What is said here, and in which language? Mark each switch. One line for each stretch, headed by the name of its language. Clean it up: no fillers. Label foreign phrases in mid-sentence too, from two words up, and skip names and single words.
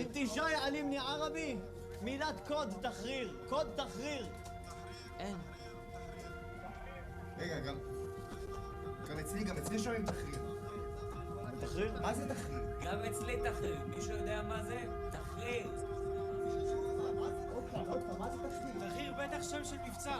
Arabic: انت جاي علمني عربي؟ ميلاد كود تحرير، كود تحرير.
Hebrew: אין. רגע, גם אצלי שואלים תחריר. תחריר? מה זה תחריר? גם אצלי תחריר. מישהו יודע מה זה? תחריר. עוד פעם, מה זה תחריר? תחריר בטח שם של מבצע.